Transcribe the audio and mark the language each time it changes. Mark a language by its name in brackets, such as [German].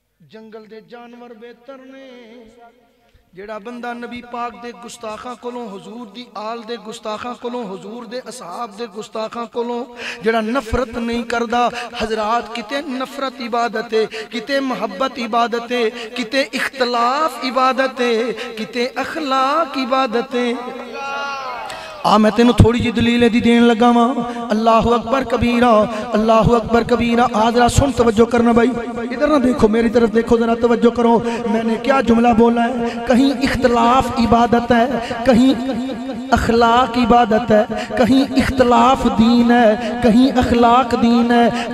[Punjabi] جنگل دے جانور بہتر نے. جیڑا بندہ نبی پاک دے گستاخاں کولوں، حضور دی آل دے گستاخاں کولوں، حضور دے اصحاب دے گستاخاں کولوں جیڑا نفرت نہیں کردا. حضرات کتے نفرت عبادت ہے، کتے محبت عبادت ہے، کتے اختلاف عبادت ہے، کتے اخلاق عبادت ہے. میں تینوں تھوڑی جی دلیل دی دین لگا ماں. [Arabic] اللہ اکبر کبیرہ، اللہ اکبر کبیرہ. [Urdu] ذرا سن، توجہ کرنا بھائی، ادھر نہ دیکھو، میری طرف دیکھو، ذرا توجہ کرو. میں نے کیا جملہ بولا ہے؟ کہیں اختلاف عبادت ہے، کہیں اخلاق عبادت ہے، کہیں اختلاف دین ہے، کہیں اخلاق دین ہے.